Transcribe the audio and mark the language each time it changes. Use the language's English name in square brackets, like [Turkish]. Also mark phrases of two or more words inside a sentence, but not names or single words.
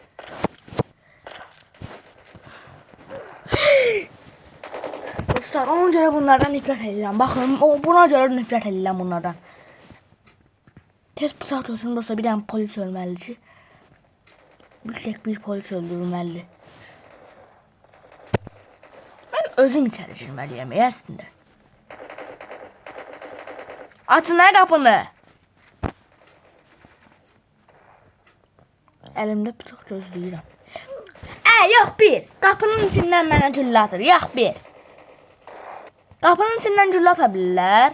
[Turkish] Dostlar, ona göre bunlardan nifret edeceğim. Bakın, buna göre nifret edeceğim bunlardan. [Azerbaijani] Tez bıçaq götürün dostlar, bir tane polis ölməli ki. Bir polis öldürülməli. Ben özüm içeri girməliyəm, əslində. Açın nə qapını? Elimdə bıçaq gözləyirəm. Yox bir. Qapının içindən mənə güllə atır. Yox bir. Qapının içindən güllə ata bilirlər.